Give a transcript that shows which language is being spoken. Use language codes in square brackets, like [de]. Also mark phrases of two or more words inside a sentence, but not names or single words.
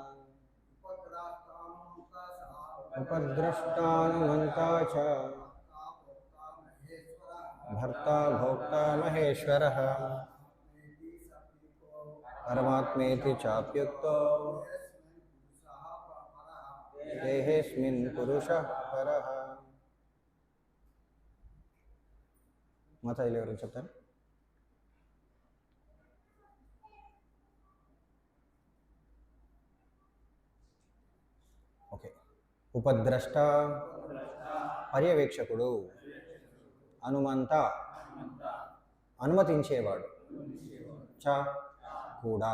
[sa] उपद्रष्टानुमन्ता च भर्ता भोक्ता महेश्वरः परमात्मेति चाप्युक्तो देहेऽस्मिन् पुरुषः परः [te] మాతాయిలు ఎవరు చెప్తాను ఓకే ఉపద్రష్ట పర్యవేక్షకుడు అనుమంత అనుమతించేవాడు చ కూడా